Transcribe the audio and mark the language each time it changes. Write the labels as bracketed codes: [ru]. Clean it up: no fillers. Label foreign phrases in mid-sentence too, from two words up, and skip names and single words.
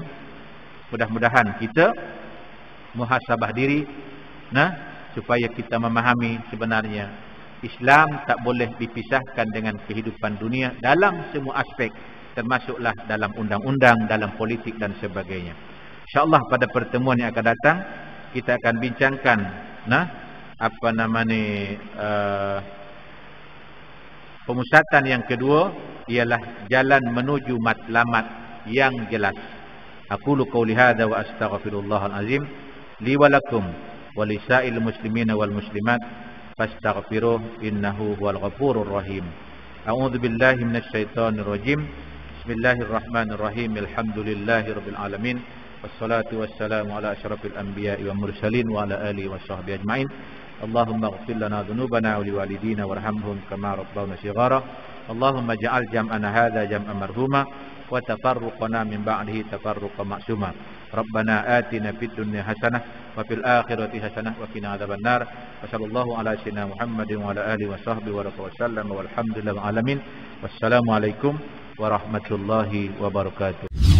[ms] Mudah-mudahan kita muhasabah diri, supaya kita memahami sebenarnya Islam tak boleh dipisahkan dengan kehidupan dunia dalam semua aspek, termasuklah dalam undang-undang, dalam politik dan sebagainya. InsyaAllah pada pertemuan yang akan datang kita akan bincangkan pemusatan yang kedua, ialah jalan menuju matlamat yang jelas. [ar] أقول قولي هذا وأستغفر الله العظيم لي ولكم ولسائر المسلمين والمسلمات فاستغفروه إنه هو الغفور الرحيم. أعوذ بالله من الشيطان الرجيم. بسم الله الرحمن الرحيم. الحمد لله رب العالمين. والصلاة والسلام على أشرف الأنبياء والمرسلين وعلى آله وصحبه أجمعين. اللهم اغفر لنا ذنوبنا ولوالدينا وارحمهم كما ربونا صغارا. اللهم اجعل جمعنا هذا جمعا مرحوما وتفرقنا من بعده تفرقا معصوما. ربنا آتنا في الدنيا حسنة وفي الآخرة حسنة وقنا عذاب النار. وصلى الله على سيدنا محمد وعلى آله وصحبه وسلم والحمد لله العالمين. والسلام عليكم ورحمة الله وبركاته.